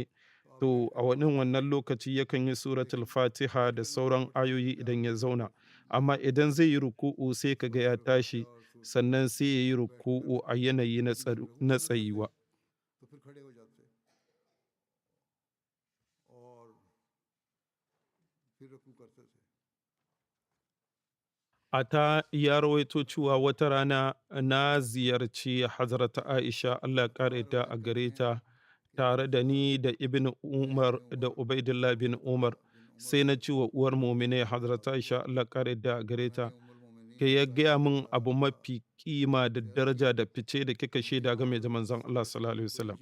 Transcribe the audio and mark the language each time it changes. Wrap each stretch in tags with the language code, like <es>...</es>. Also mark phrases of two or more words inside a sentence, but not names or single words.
<ha>To a wannan lokaci yakan yi suratul Fatiha da sauran ayoyi idan ya zauna. Amma idan zai yi ruku'u sai ka ga ya tashi, sannan sai ya yi ruku'u a yanayi na tsayuwa.</ha> <hi>और फिर रकू करते थे।</hi> <ha>Ata ya rawaito cewa wata rana na ziyarci Hazrat Aisha Allah ya ƙara yadda a gare ta tare da ni da Ibn Umar da Ubaidullah bin Umar, sai na ce wa uwar muminai Hazrat Aisha Allah ya ƙara yadda a gare ta, ke ya gaya min abu mafi kima da daraja da fice da kika shaida game da manzon Allah</ha> <ar>صلى الله عليه وسلم.</ar>